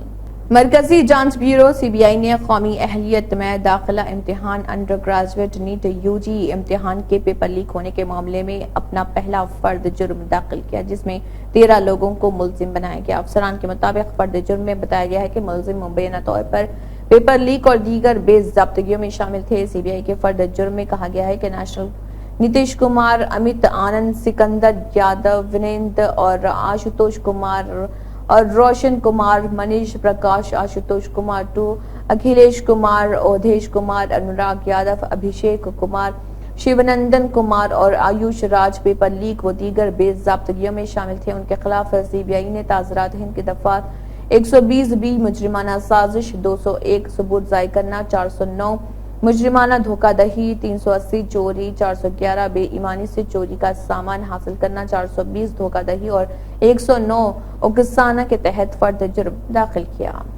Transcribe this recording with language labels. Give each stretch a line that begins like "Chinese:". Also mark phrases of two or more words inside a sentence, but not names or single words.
Urdu: مرکزی جانچ بیورو CBI نے قومی اہلیت میں داخلہ امتحان انڈر گریجویٹ نیٹ UG امتحان کے پیپر لیک ہونے کے معاملے میں اپنا پہلا فرد جرم داخل کیا، جس میں 13 لوگوں کو ملزم بنایا گیا۔ افسران کے مطابق فرد جرم میں بتایا گیا ہے کہ ملزم مبینہ طور پر پیپر لیک اور دیگر بے ضابطگیوں میں شامل تھے۔ CBI کے فرد جرم میں کہا گیا ہے کہ نتیش کمار، امیت آنند، سکندر یادو، ونیندر اور آشوتوش کمار اور روشن کمار، منیش پرکاش، آشوتوش کمار 2، اکھلیش کمار، اودھیش کمار، انوراگ یادو، ابھیشیک کمار، شیونندن کمار اور آیوش راج پیپر لیک و دیگر بے ضابطگیوں میں شامل تھے۔ ان کے خلاف CBI نے تعزیرات ہند کی دفعہ 120B مجرمانہ سازش، 201 ثبوت ضائع کرنا، 409 مجرمانہ دھوکہ دہی، 380 چوری، 411 بے ایمانی سے چوری کا سامان حاصل کرنا، 420 دھوکہ دہی اور 109 اکسانہ کے تحت فرد جرم داخل کیا۔